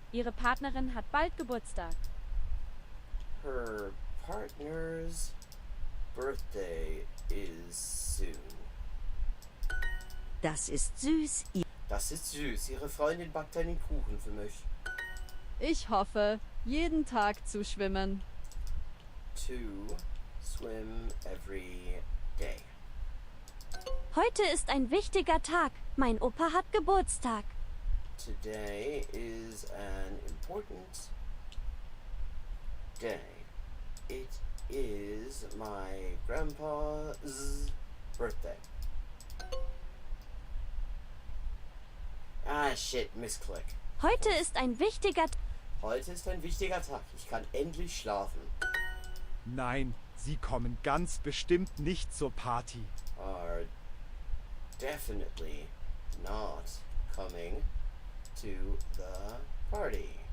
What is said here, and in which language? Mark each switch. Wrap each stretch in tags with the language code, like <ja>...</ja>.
<de>Ihre Partnerin hat bald Geburtstag.</de> <en>Her partner's birthday is soon.</en> <de>Das ist süß. Das ist süß. Ihre Freundin backt einen Kuchen für mich. Ich hoffe, jeden Tag zu schwimmen.</de> <en>To swim every day.</en> <de>Heute ist ein wichtiger Tag. Mein Opa hat Geburtstag.</de> <en>Today is an important day. It is my grandpa's birthday. Ah, shit,</en> <de>Missklick. Heute ist ein wichtiger Heute ist ein wichtiger Tag. Ich kann endlich schlafen. Nein, sie kommen ganz bestimmt nicht zur Party.</de> <en>Are definitely not coming to the party.</en>